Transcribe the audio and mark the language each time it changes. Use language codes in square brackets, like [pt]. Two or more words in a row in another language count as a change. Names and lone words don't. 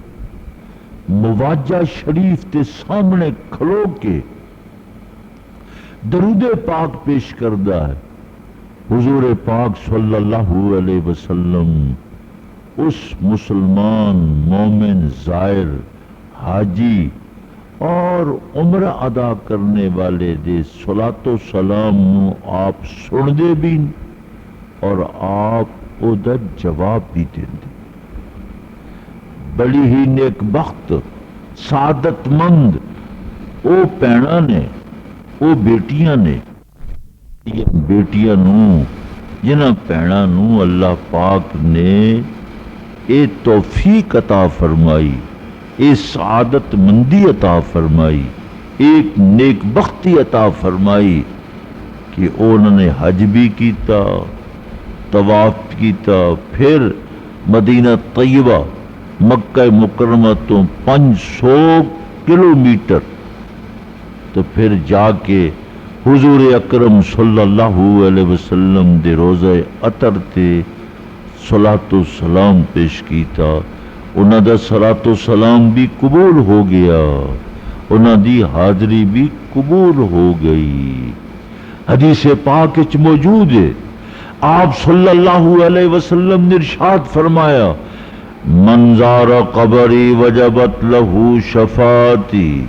[pa] مواجہ شریف تے سامنے کھلو کے درود پاک پیش کردہ ہے، حضور پاک [ar] صلی اللہ علیہ وسلم [pa] اس مسلمان مومن زائر حاجی اور عمرہ ادا کرنے والے دے صلاۃ و سلام نو آپ سن دے بھی اور آپ او دا جواب بھی دیں دے۔ بڑی ہی نیک بخت سعادت مند او پینا نے، او بیٹیاں نے، بیٹیاں نو جنہ پینا نو اللہ پاک نے اے توفیق عطا فرمائی، اے سعادت مندی عطا فرمائی، ایک نیک بختی عطا فرمائی کہ انہوں نے حج بھی کیتا، طواف کیتا، پھر مدینہ طیبہ مکہ مکرمہ تو 500 کلومیٹر تو پھر جا کے حضور اکرم [ar] صلی اللہ علیہ وسلم [pa] دے روزہ عطر تے صلاۃ و سلام پیش کیتا۔ انہاں دا صلاۃ و سلام بھی قبول ہو گیا، انہاں دی حاضری بھی قبول ہو گئی۔ حدیث پاک وچ موجود ہے، آپ [ar] صلی اللہ علیہ وسلم [pa] نے ارشاد فرمایا، [ar] من زار قبری وجبت لہ شفاعتی،